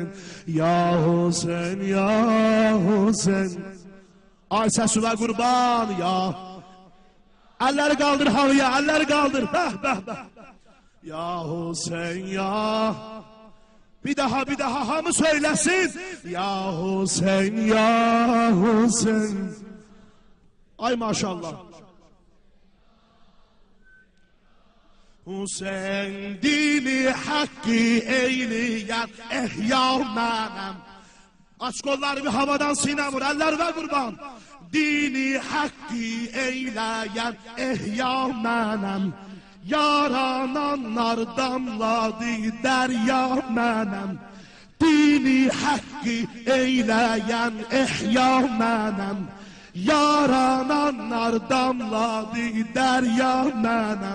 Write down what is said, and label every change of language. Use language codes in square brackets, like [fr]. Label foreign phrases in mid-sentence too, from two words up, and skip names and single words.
[az] Ya Hüseyin, ya Hüseyin. Ay səsülə qurban ya. Əlləri qaldır havaya, əlləri qaldır. Bəh, bəh, bəh. Ya Hüseyin, ya. Bir daha hamı söylesin. Ya Hüseyin, ya Hüseyin. Ay maşallah. Hüseyin dini hakkı eyleyen ehya mənim. [tr] Aç kolları bir havadan sinə vur, eller ve kurban. [az] Dini hakkı eyleyen ehya mənim. Yarananlar damladı derya mənim. Dini haqqı eyləyən ehya mənim. Yarananlar damladı derya mənim.